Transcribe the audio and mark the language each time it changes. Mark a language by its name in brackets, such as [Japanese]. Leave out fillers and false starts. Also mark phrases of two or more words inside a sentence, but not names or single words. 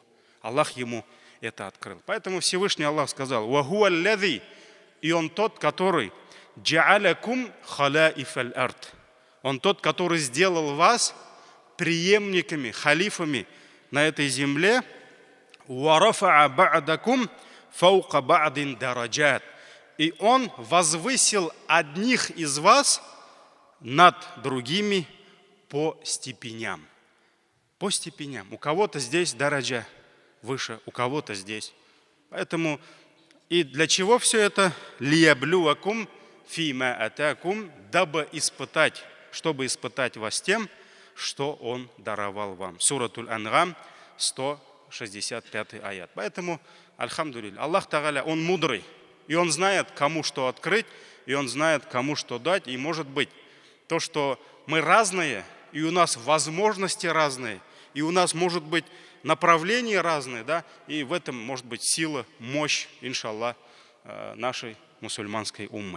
[Russian] Аллах ему это открыл. Поэтому Всевышний Аллах сказал, [Arabic] «وهو الذي», [Russian] и он тот, который [Arabic] «جعلكم خلائف الأرض». [Russian] Он тот, который сделал вас преемниками, халифами на этой земле. [Arabic] «ورفع بعضكم فوق بعض درجات». [Russian] и Он возвысил одних из вас над другими по степеням. По степеням. У кого-то здесь дараджа выше, у кого-то здесь. Поэтому и для чего все это? [Arabic] ليبلوكم فيما آتاكم, [Russian] дабы испытать, чтобы испытать вас тем, что Он даровал вам. Суратуль Ангам, 165 аят. Поэтому, альхамдулилля, Аллах Тааля, Он мудрый, и Он знает, кому что открыть, и Он знает, кому что дать. И может быть, то, что мы разные, и у нас возможности разные, и у нас может быть направления разные, да, и в этом может быть сила, мощь, иншаллах, нашей мусульманской уммы.